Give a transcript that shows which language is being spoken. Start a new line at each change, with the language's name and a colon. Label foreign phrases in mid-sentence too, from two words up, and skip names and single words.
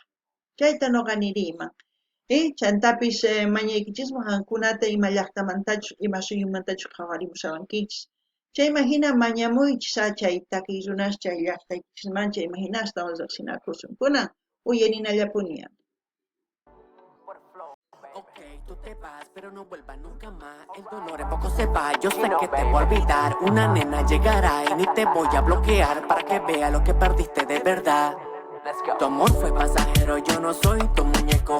Quechua: Chayta nuqa niriyman. Chantapis mañaykichisman qankunata ima llaqtamantachus, ima suyumantachus qhawarimusawankichis. Chayman hina mañamuychis chay takiy runas chay llaqtaykichismancha ima hinastawan riqsinakusun. Kunan uyarinallapuni.
Spanish: Ok, tú te vas, pero no vuelvas nunca más. El dolor en poco se va, yo sé que te voy a olvidar. Una nena llegará y ni te voy a bloquear para que vea lo que perdiste de verdad. Tu amor fue pasajero, yo no soy tu muñeco.